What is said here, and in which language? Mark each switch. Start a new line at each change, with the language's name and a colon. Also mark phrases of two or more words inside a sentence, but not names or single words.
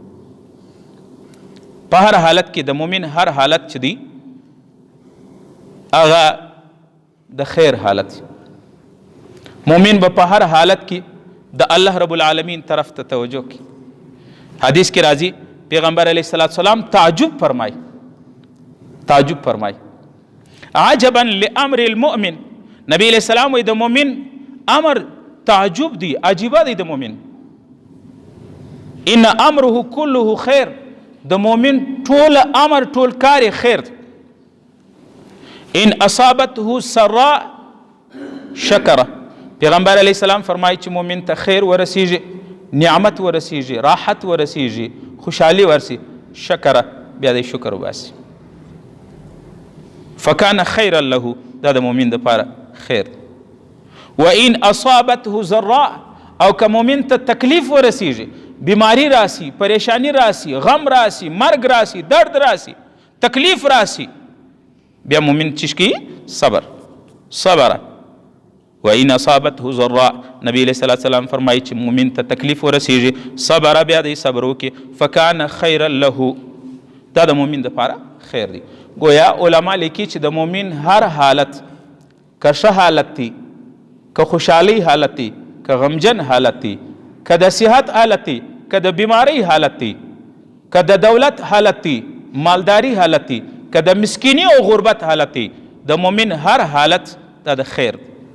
Pashto: په هر حالت کې د مؤمن هر حالت چې دی هغه د خیر حالت. مؤمن به په هر حالت کې د الله رب العالمین طرف ته توجه کوي. حدیث کې راځي پیغمبر علیه السلام تعجب فرمای
Arabic: عجبا لامر المؤمن،
Pashto: نبی علیہ السلام وی د مؤمن امر تعجب دی، عجیبه دی د مؤمن.
Arabic: ان امره كله خیر،
Pashto: د مؤمن ټول امر ټول کار خیر دی.
Arabic: ان اصابته سراء شکره،
Pashto: پیغمبر علیه السلام فرمایي چې مؤمن ته خیر ورسیږي، نعمت ورسیږي، راحت ورسیږي، خوشحالي ورسي، شکره بیا د شکر وباسي.
Arabic: فکان خیرا له،
Pashto: دا د مؤمن دپاره خیر.
Arabic: و ان اصابته ضراء،
Pashto: او که مؤمن ته تکلیف ورسیږي، بیماری راسي، پریشانی راسي، غم راسي، مرګ راسي، درد راسي، تکلیف راسي، بیا مومن چیش کی؟ صبر.
Arabic: وإن اصابته ضراء،
Pashto: نبی علیہ السلام فرمایي چې مومن ته تکلیف ورسیږي صبر، بیا دی صبر وکړي،
Arabic: فکان خیرا له،
Pashto: دا د مومن دپاره خیر دی. گویا علما لیکي چې د مومن هر حالت، که ښه حالت دی، که خوشحالی حالت دی، که غمجن حالت دی، که د صحت حالت دی، که د بیماری حالت دی، که د دولت حالت دی، مالداری حالت دی، که د مسکینی او غربت حالت دی، د مومن هر حالت دا د خیر دی.